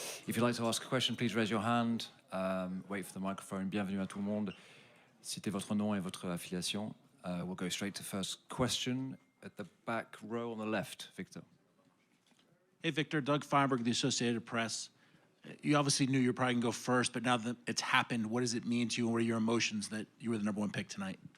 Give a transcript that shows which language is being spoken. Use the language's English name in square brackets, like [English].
[English] If you'd like to ask a question, please raise your hand. Wait for the microphone. [French] Bienvenue à tout le monde. Citez votre nom et votre affiliation. [English] We'll go straight to first question at the back row on the left. Victor. Hey, Victor. Doug Feinberg, the Associated Press. You obviously knew you were probably going to go first, but now that it's happened, what does it mean to you, and what are your emotions that you were the number one pick tonight?